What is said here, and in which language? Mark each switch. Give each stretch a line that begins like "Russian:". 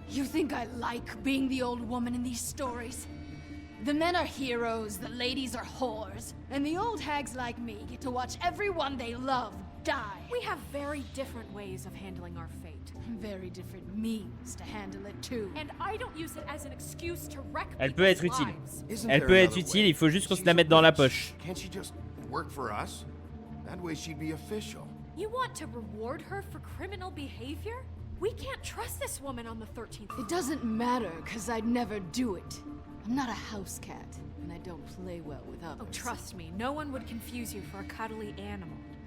English: You think I like being the old woman in these stories? The men are heroes, the ladies are whores, and the old hags like me get to watch everyone they love die. We have very different ways of handling our fate. Very different means to handle it too. And I don't use it as an excuse to wreck
French: Elle peut être utile.
English: lives.
French: Elle peut être utile, il faut juste qu'on se la mette dans la poche.
English: Can't she just work for us? That way she'd be official. You want to reward her for criminal behavior? We can't trust this woman on the 13th floor. It doesn't matter, because I'd never do it. I'm not a house cat, and I don't play well with others. Oh, trust me, no one would confuse you for a cuddly animal.